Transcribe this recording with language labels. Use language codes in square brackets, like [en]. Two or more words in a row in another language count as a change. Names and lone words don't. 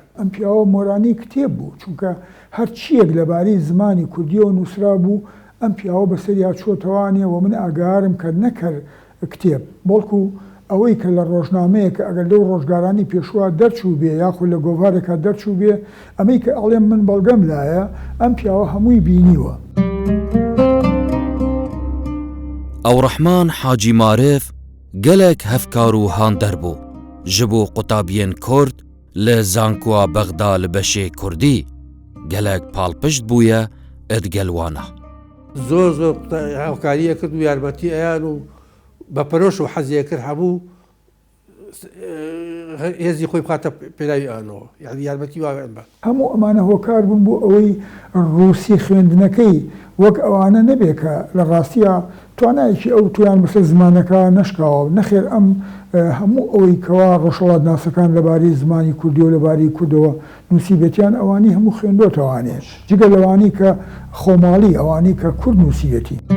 [ckb] ئەم پیاوە مۆرانی کتێب بوو چونکە هەر چیەک لەبارەی زمانی کوردیەوە نووسرا بوو ئەم پیاوە بەسەریا چۆتەوانێ و من ئاگارم کە نەکرد کتێب بەڵکو ئەوەی کە لە ڕۆژنامەیە کە ئەگەر لەو ڕۆژگارانی پێشوە دەرچوو بێ یاخود لە گۆڤارێکە دەرچوو بێ ئەمەی کە ئەڵێم من بەڵگەم لایە ئەم پیاوە هەمووی بینیوە. [ku] ئەو ڕەحمان حاجی مارف گەلێک هەفکار و هاندەر بوو ji bo قوتابیên کورد li zankuwa Bexda li beşê Kurdî gelek palpişt bûye edgelwana. [ckb] زۆر هاوکاریە کرد و یارمەتی ئەیان و بە پەرۆش و حەزیە کرد هەبوو هێزی خۆی بخاتە پێلاوی ئەوانەوە یعنی یارمەتی واوێن بە هەموو ئەمانە هۆکار بوون بۆ ئەوەی ڕووسی خوێندنەکەی وەک ئەوانە نەبێ کە لە ڕاستیە توانایەکی ئەو تویان بەسەر زمانەکە نەشکاوە نەخێر ئەم هەموو ئەوەی کەوا ڕۆژهەڵات ناسەکان لەبارەی زمانی کوردی و لەبارەی کوردەوە نووسیبێتیان ئەوانی هەموو خوێندۆتەوانێ جگە لەوانی کە خۆماڵی ئەوانی کە کورد نووسیبێتی.